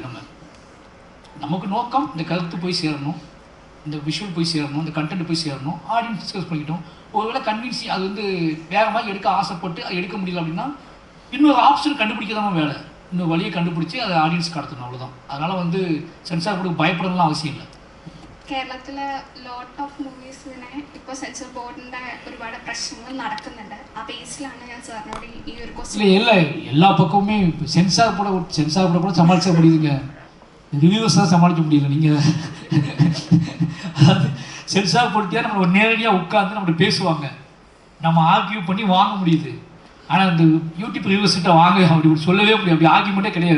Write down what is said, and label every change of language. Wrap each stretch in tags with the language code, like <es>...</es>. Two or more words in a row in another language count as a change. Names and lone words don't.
<ta>நமக்கு நோக்கம் இந்த கருத்து போய் சேரணும், இந்த விஷுவல் போய் சேரணும், இந்த கண்டென்ட் போய் சேரணும்,</ta> <en>audience discuss</en> <ta>பண்ணிக்கிட்டோம். ஒருவேளை கன்வின்ஸ் அது வந்து வேறு மாதிரி எடுக்க ஆசைப்பட்டு அது எடுக்க முடியல அப்படின்னா இன்னொரு ஆப்ஷன் கண்டுபிடிக்க தான் வேலை, இன்னொரு வழியை கண்டுபிடிச்சி அதை ஆடியன்ஸ் கடத்தணும், அவ்வளோதான். அதனால் வந்து</ta> <en>censor board</en> <ta>பயப்படணும்லாம் அவசியம் இல்லை.</ta> <ml>കേരളത്തിലെ</ml> <en>lot of movies</en> <ml>ഇപ്പോൾ</ml> <en>censor board</en> <ml>ഒരുപാട് പ്രശ്നങ്ങൾ നടക്കുന്നുണ്ട്. ആ ബേസിലാണ് ഞാൻ സാറിനോട് ഈ ഒരു ക്വസ്റ്റ്യൻ.</ml> <ta>இல்லை எல்லா பக்கமுமே</ta> <en>censor board</en> <ta>கூட சமாளிக்க முடியுதுங்க, ரிவ்யூஸ் தான் சமாளிக்க முடியல. நீங்கள்</ta> <en>censor board</en> <ta>நம்ம நேரடியாக உட்காந்து நம்மகிட்ட பேசுவாங்க, நம்ம ஆர்கியூ பண்ணி வாங்க முடியுது. ஆனால் இந்த யூடியூப் ரிவ்யூஸ்கிட்ட வாங்க அப்படி சொல்லவே முடியாது, அப்படி ஆர்கியூமெண்ட்டே கிடையாது.</ta>